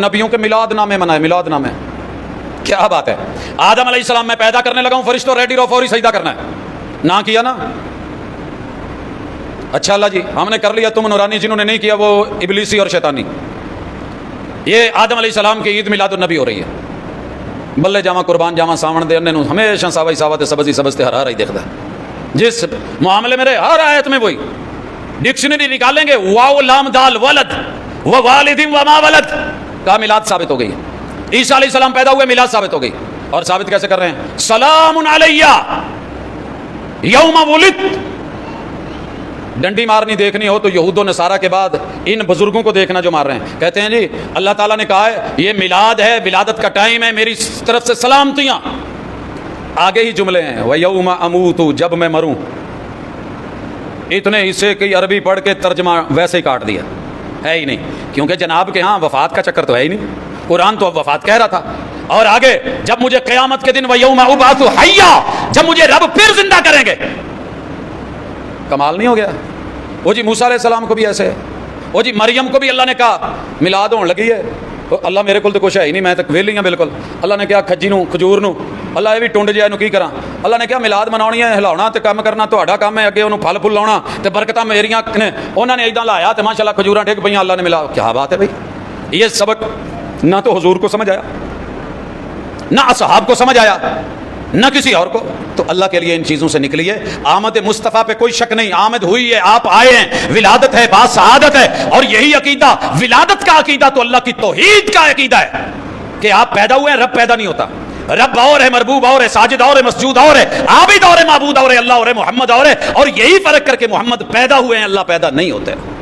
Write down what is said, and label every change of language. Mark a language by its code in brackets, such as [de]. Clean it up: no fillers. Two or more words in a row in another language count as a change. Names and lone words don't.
[ur] اللہ نے 5 نبیوں کے میلاد نامے منائے, میلاد نامے. کیا بات ہے، آدم علیہ السلام میں پیدا کرنے لگا ہوں، فرشتوں ریڈی رہو، فوری سجدہ کرنا ہے، نہ کیا نا، اچھا اللہ جی ہم نے کر لیا، تم نورانی، جنہوں نے نہیں کیا وہ ابلیسی اور شیطانی۔ یہ آدم علیہ السلام کی عید میلاد النبی ہو رہی ہے، [pa] بلے جاواں قربان جاواں ساون دے اننے نوں ہمیشہ ساوا ہی ساوا تے سبز ہی سبز تے ہرا ہی دیکھدا ہے، [ur] جس معاملے میں رہے ہر آیت میں وہی، ڈکشنری نکالیں گے واو لام دال ولد و والد و ما ولد کا میلاد ثابت ہو گئی، عیسیٰ علیہ السلام پیدا ہوئے، میلاد ثابت ہو گئی، اور ثابت کیسے کر رہے ہیں؟ [ar] سلام علیہ یوم ولدت۔ [ur] ڈنڈی مارنی دیکھنی ہو تو یہود و نصارہ کے بعد ان بزرگوں کو دیکھنا جو مار رہے ہیں، کہتے ہیں جی اللہ تعالیٰ نے کہا ہے یہ میلاد ہے، ولادت کا ٹائم ہے، میری طرف سے سلامتیاں، آگے ہی جملے ہیں [ar] وَيَوْمَ أَمُوتُ، [ur] جب میں مروں، اتنے حصے کی عربی پڑھ کے ترجمہ ویسے ہی کاٹ دیا، ہے ہی نہیں، کیونکہ جناب کے ہاں وفات کا چکر تو ہے ہی نہیں، قرآن تو اب وفات کہہ رہا تھا، اور آگے جب مجھے قیامت کے دن [ar] وَيَوْمَ أُبْعَثُ حَيًّا، [ur] جب مجھے رب پھر زندہ کریں گے، کمال نہیں ہو گیا؟ وہ جی موسیٰ علیہ السلام کو بھی ایسے ہے، وہ جی مریم کو بھی اللہ نے کہا میلاد ہون لگی ہے، اللہ میرے کو تو کچھ ہے ہی نہیں، میں تک ویلی ہوں بالکل، اللہ نے کہا [pa] کھجی نو کھجور نو، اللہ یہ بھی ٹنڈ جائے کی کراں، اللہ نے کہا میلاد مناونی ہے، ہلاونا تے کام کرنا تہاڈا کام ہے، اگے انہوں پھل پھل لاؤنا تے برکتاں میریاں نے، انہوں نے ایداں لایا تے ماشاءاللہ کھجوراں ٹھیک پئیاں، [ur] اللہ نے ملا، کیا بات ہے بھائی، یہ سبق نہ تو حضور کو سمجھ آیا، نہ اصحاب کو سمجھ آیا، نہ کسی اور کو، تو اللہ کے لیے ان چیزوں سے نکلیے۔ آمد مصطفیٰ پہ کوئی شک نہیں، آمد ہوئی ہے، آپ آئے ہیں، ولادت ہے، با سعادت ہے، اور یہی عقیدہ، ولادت کا عقیدہ تو اللہ کی توحید کا عقیدہ ہے کہ آپ پیدا ہوئے ہیں، رب پیدا نہیں ہوتا، رب اور ہے، مربوب اور ہے، ساجد اور ہے، مسجود اور ہے، عابد اور ہے، معبود اور ہے، اللہ اور ہے، محمد اور ہے، اور یہی فرق کر کے محمد پیدا ہوئے ہیں، اللہ پیدا نہیں ہوتے۔